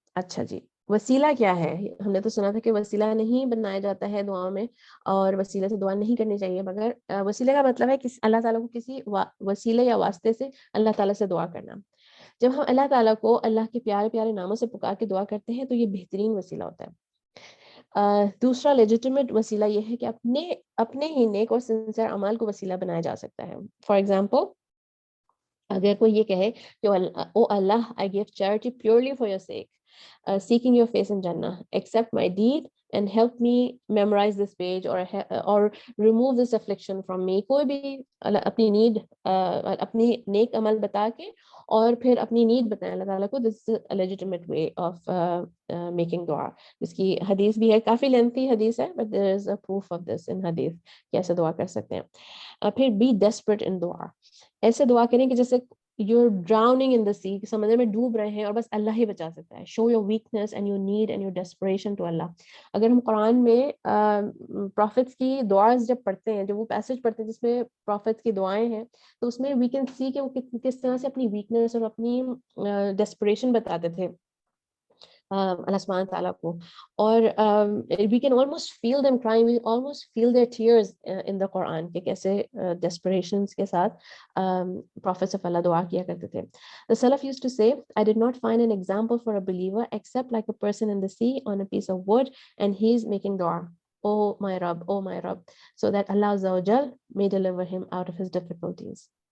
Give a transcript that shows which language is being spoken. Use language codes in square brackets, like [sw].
[ur] اچھا جی, وسیلہ کیا ہے؟ ہم نے تو سنا تھا کہ وسیلہ نہیں بنایا جاتا ہے دعاؤں میں, اور وسیلہ سے دعا نہیں کرنی چاہیے, مگر وسیلہ کا مطلب ہے کہ اللہ تعالیٰ کو کسی وسیلے یا واسطے سے اللہ تعالیٰ سے دعا کرنا. جب ہم اللہ تعالیٰ کو اللہ کے پیارے پیارے ناموں سے پکار کے دعا کرتے ہیں تو یہ بہترین وسیلہ ہوتا ہے. دوسرا لیجیٹیمیٹ وسیلہ یہ ہے کہ اپنے ہی نیک اور سنسر اعمال کو وسیلہ بنایا جا سکتا ہے. [en] for example, [ur] اگر کوئی یہ کہے کہ او اللہ, [en] I give charity purely for your sake, seeking your face in Jannah, accept my deed and help me memorize this page or remove this affliction from me. [ur] کوئی بھی اپنی نیڈ, اپنی نیک عمل بتا کے اور پھر اپنی نیڈ بتائیں اللہ تعالیٰ کو. [en] this is a legitimate way of making dua, [ur] جس کی حدیث بھی ہے, کافی لینتھی حدیث ہے, [en] but there is a proof of this in [ur] حدیث کہ ایسے دعا کر سکتے ہیں. پھر [en] be desperate in dua, [ur] ایسے دعا کریں کہ جیسے [en] you're drowning in the sea, [ur] سمندر میں ڈوب رہے ہیں اور بس اللہ ہی بچا سکتا ہے. [en] show your weakness and your need and your desperation to Allah. [ur] اگر ہم قرآن میں پروفٹس کی دعائیں جب پڑھتے ہیں, جب وہ پیسج پڑھتے ہیں جس میں پروفٹس کی دعائیں ہیں, تو اس میں [en] we can see [ur] کہ وہ کس طرح سے اپنی ویکنس اور اپنی ڈیسپریشن بتاتے تھے. Allah subhanahu wa ta'ala ko. [en] Or we can almost feel them crying, we almost feel their tears in the Quran [ur] کہ کیسے [en] desperations کے ساتھ prophets of Allah [ur] دعا کیا کرتے تھے. [en] The Salaf used to say, I did not find an example for a believer except like a person in the sea on a piece of wood and he's making dua, oh my Rabb, so that Allah Azza wa Jal may deliver him out of his difficulties.